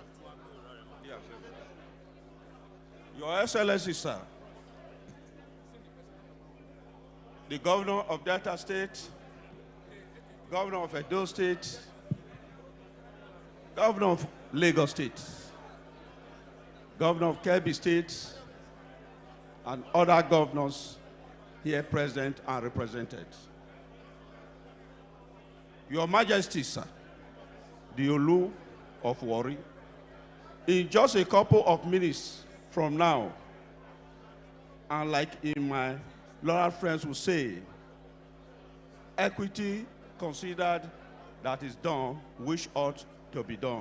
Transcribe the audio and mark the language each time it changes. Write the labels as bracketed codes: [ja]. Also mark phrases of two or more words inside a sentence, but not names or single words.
[en] Your Excellency, sir, the Governor of Delta State, Governor of Edo State, Governor of Lagos State, Governor of Kebbi State, and other governors here present and represented. Your Majesty, sir, the Olu of Warri, in just a couple of minutes from now, and like in my loyal friends will say, equity considered that is done which ought to be done.